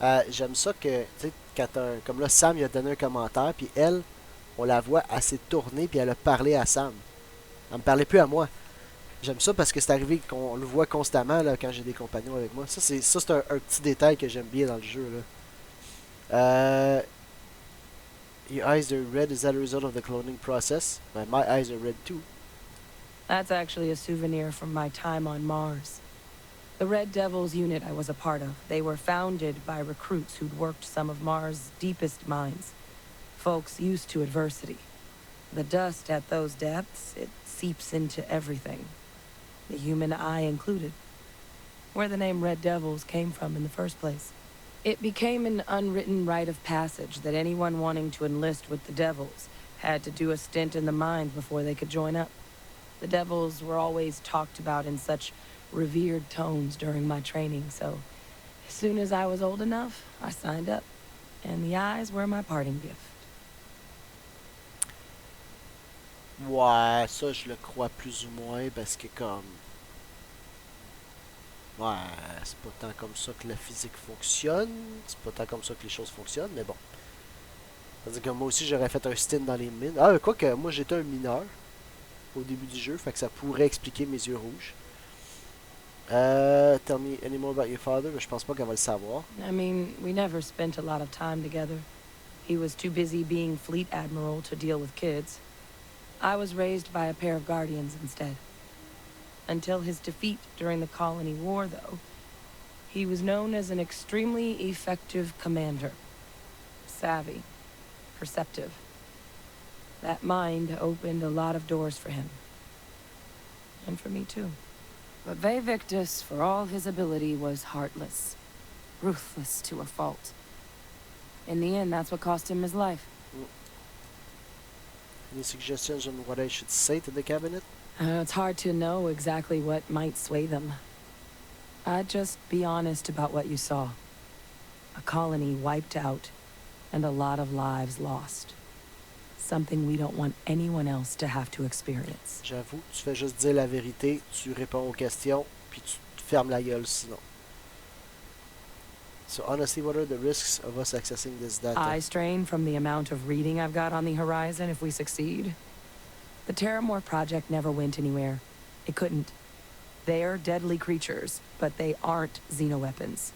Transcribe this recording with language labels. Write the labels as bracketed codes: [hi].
[fr] J'aime ça que, tu sais, quand comme là, Sam, il a donné un commentaire, puis elle, on la voit, elle s'est tournée, puis elle a parlé à Sam. Elle me parlait plus à moi. J'aime ça parce que c'est arrivé qu'on le voit constamment, là, quand j'ai des compagnons avec moi. Ça, c'est un petit détail que j'aime bien dans le jeu, là. [en] Your eyes are red, is that a result of the cloning process? My eyes are red, too. That's actually a souvenir from my time on Mars. The Red Devils unit I was a part of, they were founded by recruits who'd worked some of Mars' deepest mines. Folks used to adversity. The dust at those depths, it seeps into everything. The human eye included. Where the name Red Devils came from in the first place. It became an unwritten rite of passage that anyone wanting to enlist with the Devils had to do a stint in the mines before they could join up. The Devils were always talked about in such revered tones during my training, so as soon as I was old enough, I signed up. And the eyes were my parting gift. [fr] Ouais, ça je le crois plus ou moins parce que comme... Ouais, c'est pas tant comme ça que la physique fonctionne, c'est pas tant comme ça que les choses fonctionnent, mais bon. C'est-à-dire que moi aussi j'aurais fait un stint dans les mines. Ah, quoi que moi j'étais un mineur au début du jeu, fait que ça pourrait expliquer mes yeux rouges. [en] Tell me any more about your father, [fr] mais je pense pas qu'elle va le savoir. [en] I mean, we never spent a lot of time together. He was too busy being fleet admiral to deal with kids. I was raised by a pair of guardians instead. Until his defeat during the colony war, though, he was known as an extremely effective commander. Savvy. Perceptive. That mind opened a lot of doors for him. And for me, too. But Victus, for all his ability, was heartless. Ruthless to a fault. In the end, that's what cost him his life. Any suggestions on what I should say to the cabinet? It's hard to know exactly what might sway them. I'd just be honest about what you saw. A colony wiped out, and a lot of lives lost. Something we don't want anyone else to have to experience. [fr] J'avoue, tu fais juste dire la vérité, tu réponds aux questions, puis tu te fermes la gueule sinon. [en] So honestly, what are the risks of us accessing this data? Eye strain from the amount of reading I've got on the horizon if we succeed. The Terramorph project never went anywhere. It couldn't. They're deadly creatures, but they aren't xenoweapons.